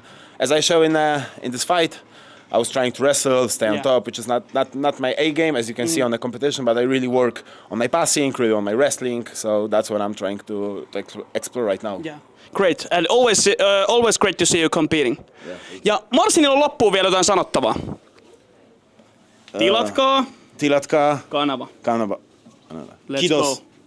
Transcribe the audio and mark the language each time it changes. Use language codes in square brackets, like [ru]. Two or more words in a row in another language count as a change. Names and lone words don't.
[en] As I show in this fight, I was trying to wrestle, stay on top, which is not my A game, as you can see on the competition, but I really work on my passing, really on my wrestling, so that's what I'm trying to explore right now. Yeah. Great, and always great to see you competing. Yeah. [fi] Ja Marcinilla on loppuun vielä jotain sanottavaa. Tilatkaa Tilatkaa kanava. Kanava. [en] Let's [fi] Kiitos. [en] go.